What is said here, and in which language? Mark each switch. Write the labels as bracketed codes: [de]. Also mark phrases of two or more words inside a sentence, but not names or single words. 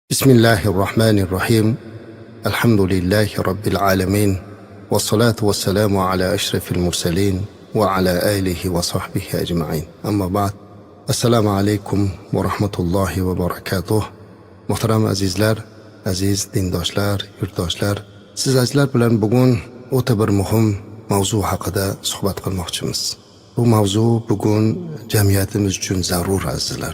[ar] بسم الله الرحمن الرحيم. الحمد لله رب العالمين. والصلاة والسلام على أشرف المرسلين وعلى آله وصحبه أجمعين. أما بعد. السلام عليكم ورحمة الله وبركاته. [uz] Muhtaram azizlar, aziz dindoshlar, yurtdoshlar, siz azizlar bilan bugun o'ta bir muhim mavzu haqida suhbat qilmoqchimiz. Bu mavzu bugun jamiyatimiz uchun zarur azizlar.